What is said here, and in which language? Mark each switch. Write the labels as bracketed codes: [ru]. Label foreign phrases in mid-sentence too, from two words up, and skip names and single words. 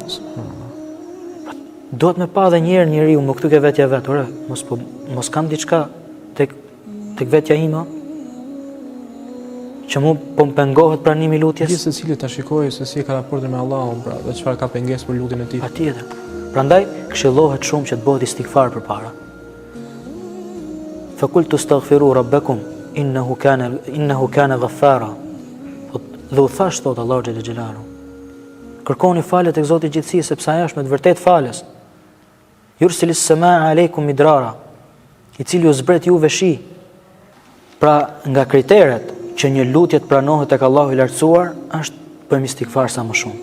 [sq] Duhet me pa dhe njerë njeriu më këtu ke vetja vetë, ore, mos kam diçka tek vetja ima që mu po më pengohet pranimi lutjes. Gjithë secili ta shikojë se si ka raportin me Allahun, pra, dhe çfarë ka pengesë për lutjen e tij. Patjetër. Prandaj këshillohet shumë që të bëhet istighfar përpara. [ar] فقل استغفروا ربكم إنه كان غفارا. [sq] Dhe u thash thot Allahu [ar] جل جلاله. [sq] Kërkoni falje tek Zoti i gjithësisë sepse ai është me të vërtetë falës. [ar] يرسل السماء عليكم مدرارا, [sq] i cili ju zbret juve shi. Pra nga kriteret që një lutje të pranohet tek Allahu i lartësuar është të bëjmë istighfar sa më shumë.